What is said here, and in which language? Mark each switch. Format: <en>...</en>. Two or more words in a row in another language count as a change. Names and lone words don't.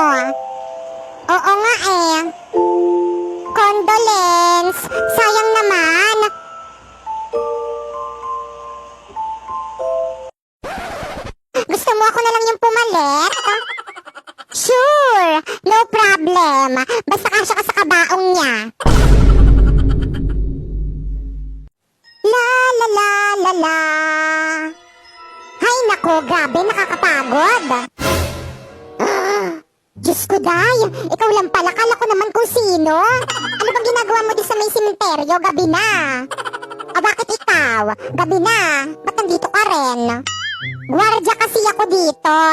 <tl>Oo nga eh. Condolence. Sayang naman. Gusto mo ako na lang yung pumalit?</tl> <en>Sure, no problem.</en> <tl>Basta kasya ka sa kabaong niya. La la la la la. Hay nako, grabe, nakakapagod. Diyos ko, Day. Ikaw lang pala, kala ko naman kung sino. Ano bang ginagawa mo di sa may simenteryo? Gabi na. O bakit ikaw? Gabi na. Ba't nandito ka rin? Gwardya kasi ako dito.</tl>